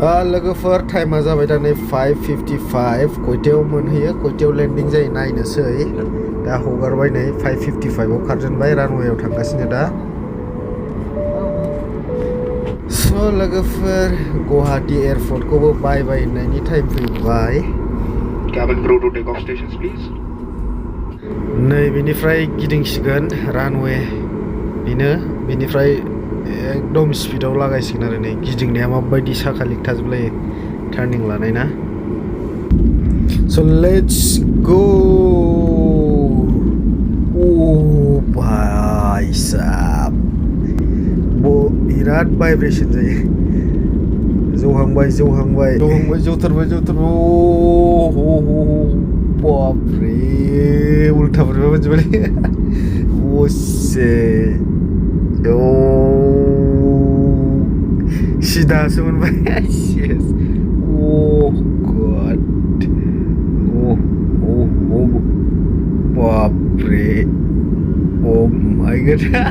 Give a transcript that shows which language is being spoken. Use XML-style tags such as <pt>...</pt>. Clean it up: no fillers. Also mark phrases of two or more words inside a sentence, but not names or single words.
<brx>लोगोफोर टाइमा जाबाय दा नै 5:55 कयतायाव मोनहैयो कयतायाव लेन्डिं जायो नायनोसै दा हगारबाय नै 5:55 आव खारजेनबाय रानवेयाव थांगासिनो दा स' लोगोफोर गुवाहाटी एयारपर्टखौबो बाय होननायनि टाइम फैबाय</brx> <en>Cabin crew to take off stations, please.</en> <brx>नै बेनिफ्राय गिदिंसिगोन रानवे बेनिफ्राय एकदम स्पिडाव लागायसिगोन आरो नै गिदिंनाया माबायदि साखा लिकथाजोबलायो टार्निं लानाय ना स'</brx> <en>let's go</en> <hi>ओ भाई साहब</hi> <brx>बिराद भाइब्रेसन जायो जौहांबाय जौथारबाय बापरे उल्था बोरैबा मोनजोबबाय असे सिदासो मोनबाय गड बापरे</brx> <en>my god</en>